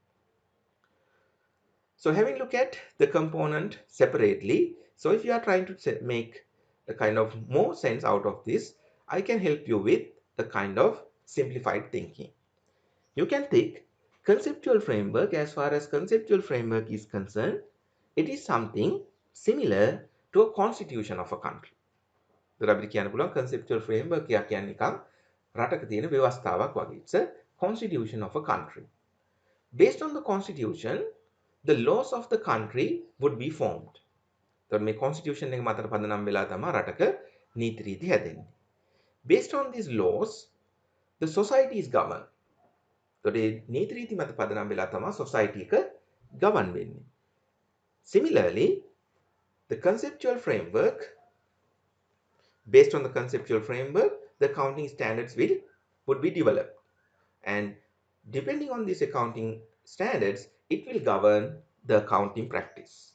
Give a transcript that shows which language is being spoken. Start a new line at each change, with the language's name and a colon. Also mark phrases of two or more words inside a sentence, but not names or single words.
English: So having look at the component separately, so if you are trying to make a kind of more sense out of this, I can help you with a kind of simplified thinking. You can think conceptual framework. As far as conceptual framework is concerned, it is something similar to a constitution of a country.
Sinhala: අපිට කියන්න පුළුවන්
English: conceptual framework
Sinhala: එක කියන්නේ නිකන් රටක තියෙන ව්‍යවස්ථාවක් වගේ.
English: It's a constitution of a country. Based on the constitution, the laws of the country would be formed.
Sinhala: So මේ constitution එක මතට පදනම් වෙලා තමයි රටක නීති රීති හැදෙන්නේ.
English: Based on these laws, the society is governed.
Sinhala: So මේ නීති රීති මත පදනම් වෙලා තමයි society එක govern වෙන්නේ.
English: Similarly, the conceptual framework, based on the conceptual framework, the accounting standards would be developed. And depending on these accounting standards, it will govern the accounting practice.